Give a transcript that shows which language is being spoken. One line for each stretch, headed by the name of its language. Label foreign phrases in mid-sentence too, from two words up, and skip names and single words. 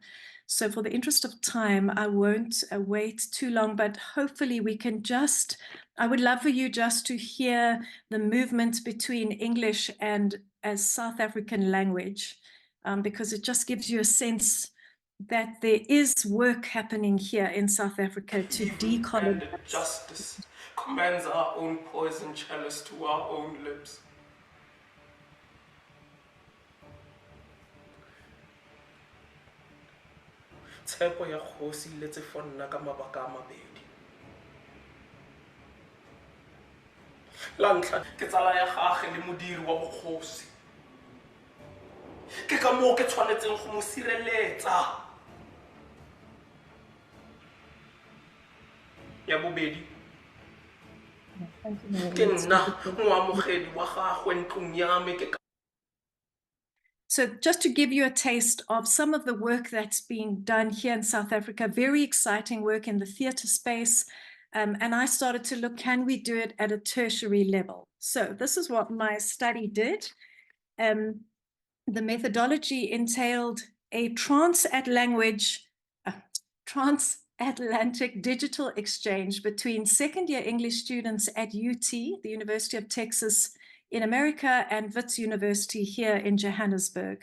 English: So for the interest of time, I won't wait too long, but hopefully we can just, I would love for you just to hear the movement between English and as South African language, because it just gives you a sense that there is work happening here in South Africa to decolonize. Justice commands our own poison chalice to our own lips.
Tswana: Tshepo ya kgosi le tse fonna ka mabaka a mabedi. La ntlha ke tsala ya gagwe le modiri wa bokgosi. Ke ka moo ke tshwanetseng go mo sireletsa. Ya bobedi ke nna moamogedi wa gagwe ntlong ya me ke.
English: So just to give you a taste of some of the work that's being done here in South Africa, very exciting work in the theatre space. And I started to look, can we do it at a tertiary level? So this is what my study did. The methodology entailed a transatlantic digital exchange between second-year English students at UT, the University of Texas in America, and Wits University here in Johannesburg.